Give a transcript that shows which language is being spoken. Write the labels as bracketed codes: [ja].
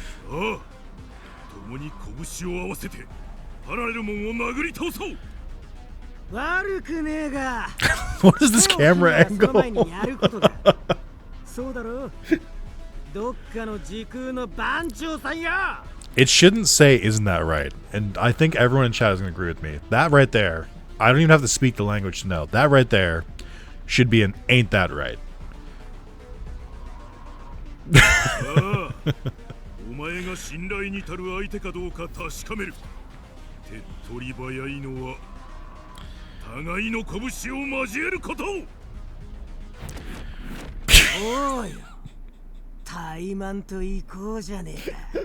[ja] ああ、共に拳を合わせてパラレルモンを殴り倒そう。悪くねえが。 [en] What is this camera [ja] その前 [en] angle? [ja] にやることだ。そうだろう。どっかの時空の番長さんや。 [en] It shouldn't say, isn't that right? And I think everyone in chat is going to agree with me. That right there, I don't even have to speak the language to know. That right there should be an ain't that right. [ja] ああ、お前が信頼に足る相手かどうか確かめる。手っ取り早いのは互いの拳を交えること。おい、怠慢と行こうじゃねえか。